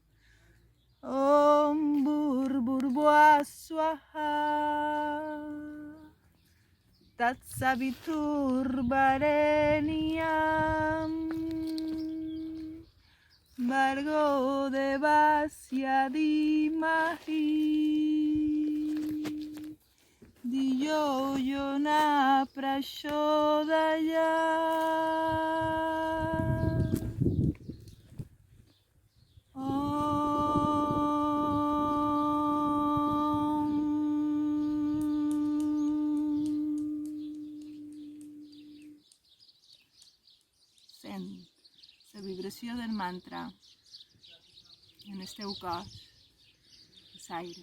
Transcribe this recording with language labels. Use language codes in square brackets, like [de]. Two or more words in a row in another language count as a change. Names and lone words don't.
[sa] ॐ भूर्भुवः स्वाहा तत्सवितुर्वरेण्यं भर्गो देवस्य धीमहि धियो योनः प्रचोदयात्. [ca] Sent la vibració del mantra en el teu cos, l'aire.